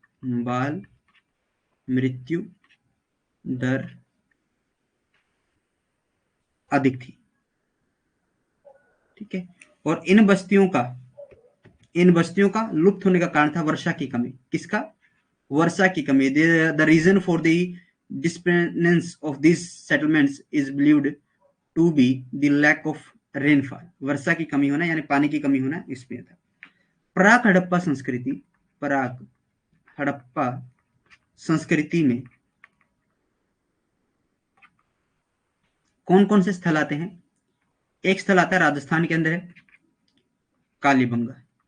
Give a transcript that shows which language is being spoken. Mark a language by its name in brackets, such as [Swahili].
[Hindi] बाल मृत्यु दर अधिक थी, ठीक है। और इन बस्तियों का लुप्त होने का कारण था वर्षा की कमी। किसका? वर्षा की कमी। [English] The reason for the disappearance of these settlements is believed to be the lack of rainfall. [Hindi] वर्षा की कमी होना, यानी पानी की कमी होना इसमें था। प्राक हड़प्पा संस्कृति, प्राक हड़प्पा संस्कृति में कौन कौन से स्थल आते हैं? एक स्थल आता है राजस्थान के अंदर है, कालीबंगा।